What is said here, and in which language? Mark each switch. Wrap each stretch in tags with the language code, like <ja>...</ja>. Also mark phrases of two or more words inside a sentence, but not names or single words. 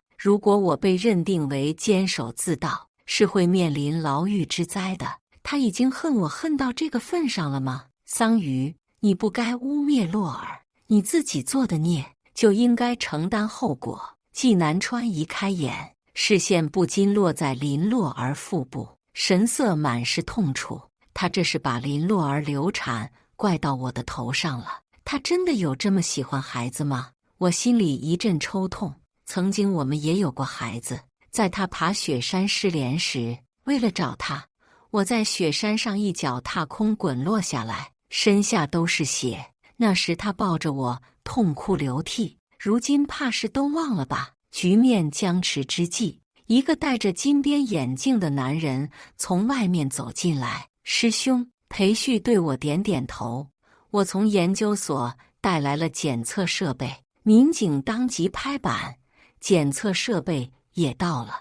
<zh>如果我被認定為監守自盜，是會面臨牢獄之災的。他已經恨我恨到這個份上了嗎？”桑榆，你不該污衊洛兒，你自己做的孽就應該承擔後果。濟南川一開眼，視線不禁落在林洛兒腹部，神色滿是痛楚。他這是把林洛兒流產怪到我的頭上了。他真的有這麼喜歡孩子嗎？我心裡一陣抽痛。曾經我們也有過孩子，在他爬雪山失聯時，為了找他，我在雪山上一腳踏空滾落下來，身下都是血。那時他抱着我痛哭流涕。如今怕是都忘了吧？局面僵持之際，一個戴着金邊眼鏡的男人從外面走進來。師兄，裴旭對我點點頭。我從研究所帶來了檢測設備。民警當即拍板，檢測設備也到了。</zh>